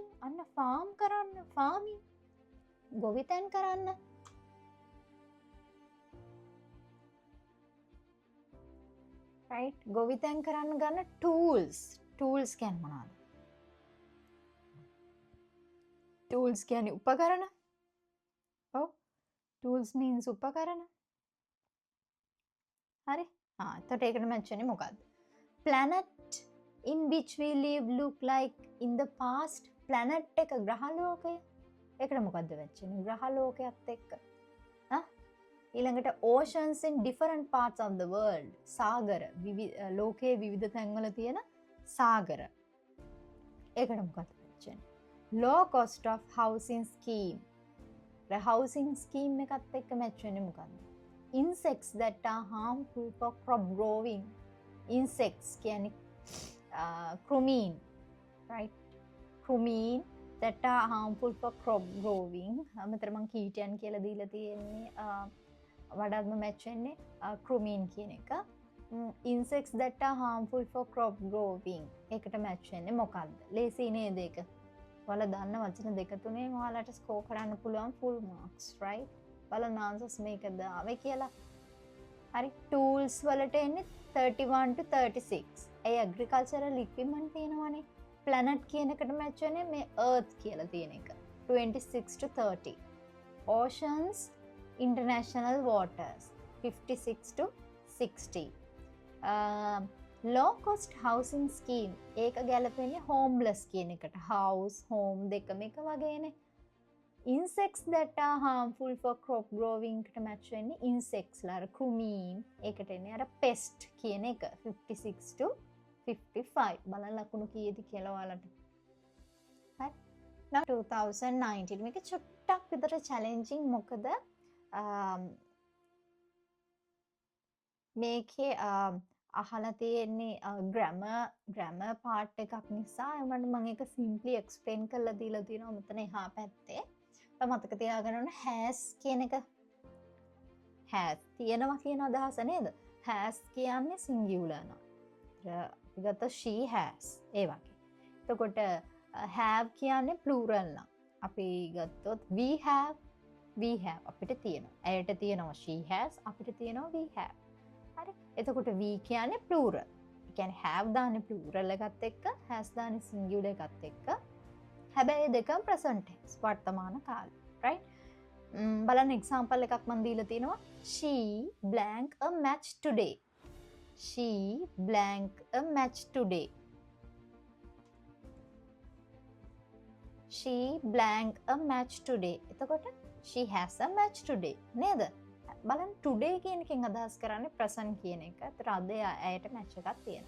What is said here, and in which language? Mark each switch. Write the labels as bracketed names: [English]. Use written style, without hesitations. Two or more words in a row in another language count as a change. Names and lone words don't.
[Sinhala] අන්න farm කරන්න, farming. ගොවිතැන් කරන්න. [English] right? [Sinhala] ගොවිතැන් කරන්න ගන්න tools. tools කියන්නේ මොනවද? tools කියන්නේ උපකරණ. ඔව්. [English] tools means [Sinhala] උපකරණ. හරි. එතකොට ඒකට මැච් වෙන්නේ මොකද්ද? [English] planet in which we live look like in the past. [Sinhala] planet එක ග්‍රහලෝකය. ඒකට මොකද්ද මැච් වෙන්නේ? ග්‍රහලෝකයත් එක්ක. ඊළඟට [English] oceans in different parts of the world. [Sinhala] සාගර. ලෝකයේ විවිධ තැන්වල තියෙන සාගර. ඒකට මොකද්ද මැච් වෙන්නේ? [English] low cost of housing scheme. housing scheme [Sinhala] එකත් එක්ක මැච් වෙන්නේ මොකද්ද? [English] insects that are harmful for crop growing. [Sinhala] insects කියන්නේ crumine, right? [English] crumine that are harmful for crop growing. [Sinhala] මෙතන මම කීටයන් කියලා දීලා තියෙන්නේ වඩාත්ම මැච් වෙන්නේ crumine කියන එක. [English] insects that are harmful for crop growing. [Sinhala] ඒකට මැච් වෙන්නේ මොකද්ද? ලේසි නේද ඒක? ඔයාලා දන්න වචන දෙක තුනෙන් ඔයාලට ස්කෝර් කරන්න පුළුවන් [English] full marks, right? [Sinhala] බලන්න answers මේකද ආවේ කියලා. හරි. tools වලට එන්නේ 31 to 36. ඒ [English] agricultural equipment [Sinhala] තියෙනවානේ. planet කියන එකට මැච් වෙන්නේ මේ earth කියලා තියෙන එක. [English] 26 to 30. oceans, international waters 56 to 60. low cost housing scheme [Sinhala] ඒක ගැලපෙන්නේ homeless කියන එකට. [English] house, home [Sinhala] දෙකම එක වගේනේ. [English] insects that are harmful for crop growing කට match වෙන්නේ insects ලා crumine. [Sinhala] ඒකට එන්නේ අර pest කියන එක 56 to 55. බලන්න ලකුණු කීයද කියලා ඔයාලට. හරි. now 2019 මේක චුට්ටක් විතර challenging. මොකද මේකේ අහලා තියෙන්නේ [English] grammar part [Sinhala] එකක් නිසා මම ඒක [English] simply explain [Sinhala] කරලා දීලා තියෙනවා මෙතන එහා පැත්තේ. මතක තියාගන්න ඕන has කියන එක. has තියෙනවා කියන අදහස නේද? has කියන්නේ singular නම. අපි ගත්ත [English] she has [Sinhala] ඒ වගේ. එතකොට have කියන්නේ plural නම. අපි ගත්තොත් [English] we have [Sinhala] අපිට තියෙනවා. ඇයට තියෙනවා [English] she has, [Sinhala] අපිට තියෙනවා [English] we have. [Sinhala] හරි. එතකොට we කියන්නේ plural. ඒ කියන්නේ have දාන්නේ plural එකත් එක්ක, has දාන්නේ singular එකත් එක්ක. හැබැයි දෙකම [English] present tense [Sinhala] වර්තමාන කාලය. right? බලන්න example එකක් මම දීලා තියෙනවා. [English] she blank a match today. she blank a match today. she blank a match today. එතකොට she has a match today නේද? [Sinhala] බලන්න today කියන එකෙන් අදහස් කරන්නේ present කියන එක. ඒතර අද ඇයට match එකක් තියෙනවා.